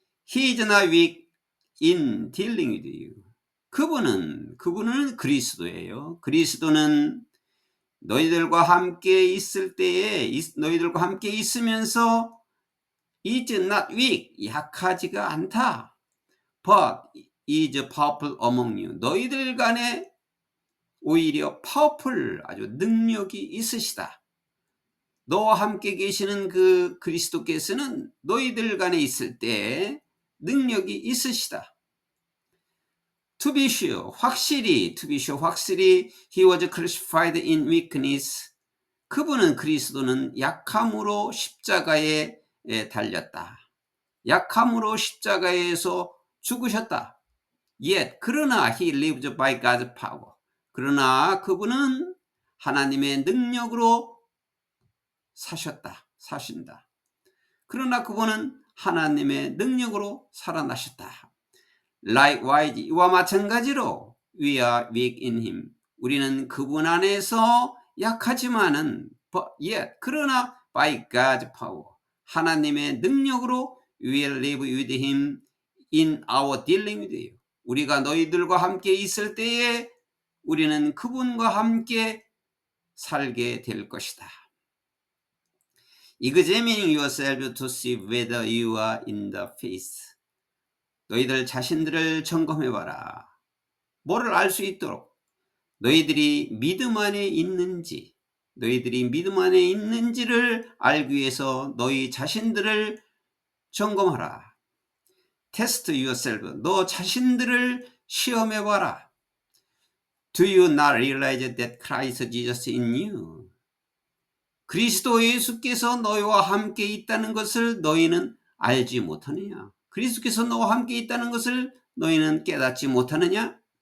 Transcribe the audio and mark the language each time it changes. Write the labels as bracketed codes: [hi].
[en] He is not weak in dealing with you. [ko] 그분은 그리스도예요. 그리스도는 너희들과 함께 있을 때에 너희들과 함께 있으면서 [en] is not weak, [ko] 약하지가 않다. [en] But is powerful among you. [ko] 너희들 간에 오히려 powerful, 아주 능력이 있으시다. 너와 함께 계시는 그 그리스도께서는 너희들 간에 있을 때 능력이 있으시다. [en] To be sure, [ko] 확실히 [en] he was crucified in weakness. [ko] 그분은 그리스도는 약함으로 십자가에 달렸다. 약함으로 십자가에서 죽으셨다. [en] Yet, [ko] 그러나 [en] he lived by God's power. [ko] 그러나 그분은 하나님의 능력으로 사신다. 그러나 그분은 하나님의 능력으로 살아나셨다. [en] Likewise, [ko] 이와 마찬가지로 [en] we are weak in him. [ko] 우리는 그분 안에서 약하지만은 [en] yet, [ko] 그러나 [en] by God's power, [ko] 하나님의 능력으로 [en] we will live with him in our dealing with you. [ko] 우리가 너희들과 함께 있을 때에 우리는 그분과 함께 살게 될 것이다. [en] Examining yourself to see whether you are in the faith. [ko] 너희들 자신들을 점검해봐라. 뭐를 알 수 있도록 너희들이 믿음 안에 있는지, 너희들이 믿음 안에 있는지를 알기 위해서 너희 자신들을 점검하라. [en] Test yourself. [ko] 너 자신들을 시험해봐라. [en] Do you not realize that Christ Jesus in you? [ko] 그리스도 예수께서 너희와 함께 있다는 것을 너희는 알지 못하느냐? 그리스도께서 너와 함께 있다는 것을 너희는 깨닫지 못하느냐?